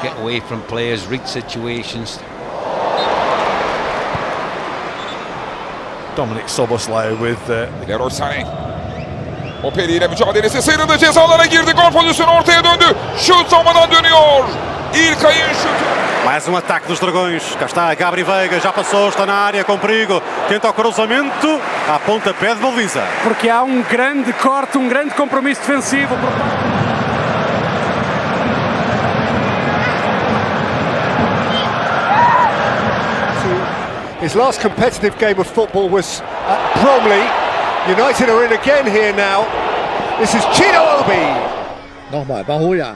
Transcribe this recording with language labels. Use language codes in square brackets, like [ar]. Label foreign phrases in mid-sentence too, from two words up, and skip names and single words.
[en] Get away from players, read situations. Dominic Szoboszlai with Leroy Sané. [tr] O Pereira mücadelesi sıyrıldı, cezalara girdi, gol pozisyonu ortaya döndü. Şut savunmadan dönüyor. İlkay'ın şutu. [pt] Mais ataque dos Dragões. Cá está Gabri Veiga, já passou, está na área com perigo. Tenta o cruzamento, à pontapé de baliza. Porque há grande corte, grande compromisso defensivo. [en] His last competitive game of football was at Bromley. United are in again here now. This is Chino Obi. [de] Nochmal, Bahoja.